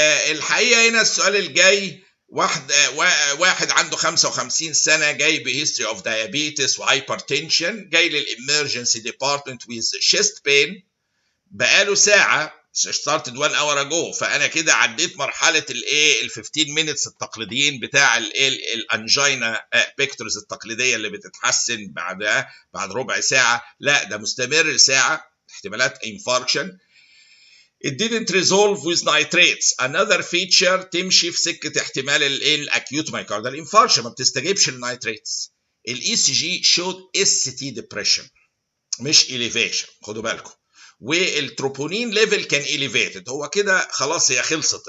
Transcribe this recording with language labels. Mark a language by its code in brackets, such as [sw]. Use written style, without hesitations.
[ar] الحقيقه هنا السؤال الجاي، واحد عنده 55 سنه جاي بهيستوري اوف دايابيتس وهايبرتنشن، جاي للامرجنسي ديبارتمنت ويز شيست بين، بقاله ساعه started 1 hour ago. فانا كده عديت مرحله الايه ال 15 minutes التقليديين بتاع الانجينا بيكتورز التقليديه اللي بتتحسن بعد ربع ساعه. لا ده مستمر ساعه، احتمالات انفاركشن. [en] It didn't resolve with nitrates. Another feature [ar] تمشي في سكة احتمال الاكيوت مايكاردال انفاركشن، ما بتستجيبش للنايتريتس. [en] الاي سي جي showed ST depression مش elevation، [ar] خدوا بالكم. والتروبونين ليفل كان elevated. هو كده خلاص هي خلصت.